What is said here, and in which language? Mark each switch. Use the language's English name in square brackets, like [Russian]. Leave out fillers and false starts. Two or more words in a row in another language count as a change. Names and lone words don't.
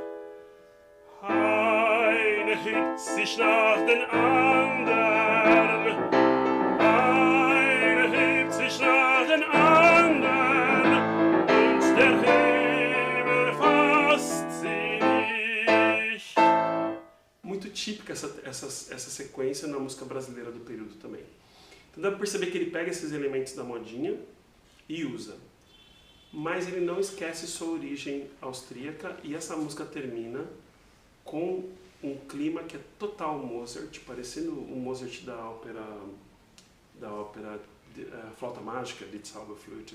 [German] Eine hebt sich nach den anderen, eine hebt sich nach den anderen, und der Himmel fasst sie nicht. [Portuguese] Muito típica essa sequência na música brasileira do período também. Então dá para perceber que ele pega esses elementos da modinha e usa. Mas ele não esquece sua origem austríaca, e essa música termina com um clima que é total Mozart, parecendo o Mozart da ópera Flauta Mágica, de Zauberflöte.